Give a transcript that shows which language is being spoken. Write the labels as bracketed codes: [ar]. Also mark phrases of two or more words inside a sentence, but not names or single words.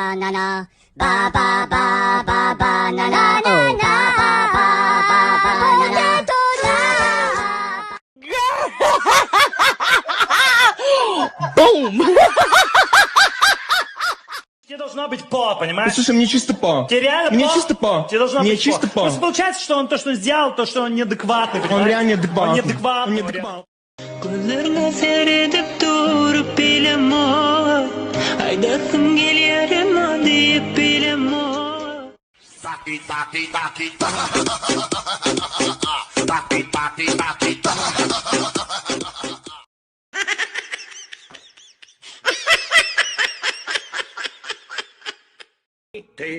[en] banana. Ba ba ba ba banana. Oh, ba ba ba ba banana. Boom! [ru] Тебе должно быть по, понимаешь? Слушай, мне чисто по. Тебе реально Мне по? чисто по. Тебе должно Мне быть чисто по. Просто получается, что он то, что он сделал, то, что он неадекватный, понимаешь? Он реально неадекватный. Он неадекватный. Он неадекватный. [tr] Gözlerine seyredip durup bilem o Aydarsın gel yarıma deyip bilem o Taki taki taki taki taki taki. [ru] Ты?